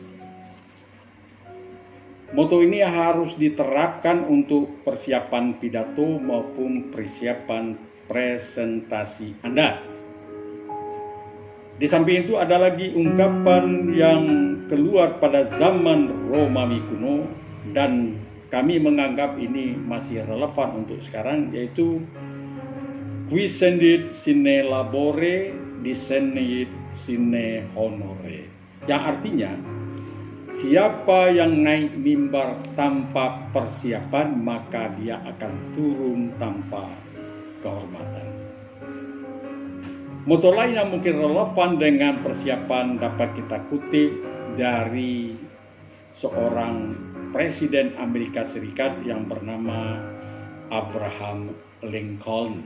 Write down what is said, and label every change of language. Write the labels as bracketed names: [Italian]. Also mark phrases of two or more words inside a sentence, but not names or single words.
[Indonesian] Moto ini harus diterapkan untuk persiapan pidato maupun persiapan presentasi Anda. Di samping itu ada lagi ungkapan yang keluar pada zaman Romawi kuno dan kami menganggap ini masih relevan untuk sekarang, yaitu [Latin] quisendit sine labore, discernit sine honore, [Indonesian] yang artinya siapa yang naik mimbar tanpa persiapan maka dia akan turun tanpa kehormatan. Moto lain yang mungkin relevan dengan persiapan dapat kita kutip dari seorang Presiden Amerika Serikat yang bernama Abraham Lincoln.